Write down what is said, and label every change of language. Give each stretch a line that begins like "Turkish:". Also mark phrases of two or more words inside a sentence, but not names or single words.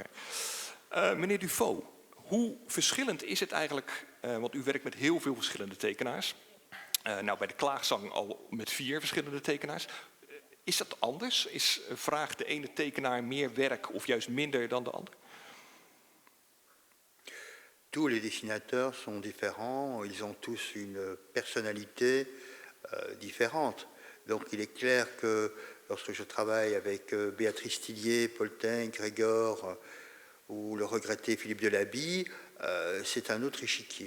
Dutch: Meneer Dufaux, hoe verschillend is het eigenlijk, want u werkt met heel veel verschillende tekenaars. Nou, bij de klaagzang al met 4 verschillende tekenaars. Is dat anders? Vraagt de ene tekenaar meer werk of juist minder dan de ander?
French: Tous les dessinateurs sont différents, ils ont tous une personnalité différente. Donc il est clair que lorsque je travaille avec Béatrice Tillier, Paul Teng, Grégor ou le regretté Philippe Delabille, c'est un autre échiquier.